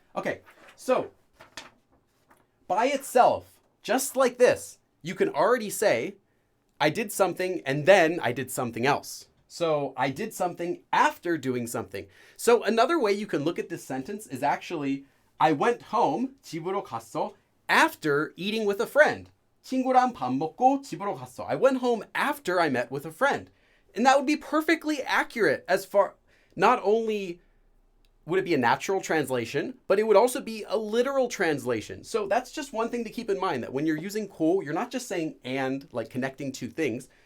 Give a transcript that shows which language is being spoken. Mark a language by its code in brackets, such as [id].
[en] Okay, so by itself, just like this, you can already say, I did something and then I did something else. So I did something after doing something. So another way you can look at this sentence is actually, I went home, [ko] 집으로 갔어, [en] after eating with a friend. [ko] 친구랑 밥 먹고 집으로 갔어. [en] I went home after I met with a friend. And that would be perfectly accurate as far, not only would it be a natural translation, but it would also be a literal translation. So that's just one thing to keep in mind, that when you're using 고, you're not just saying and, like connecting two things.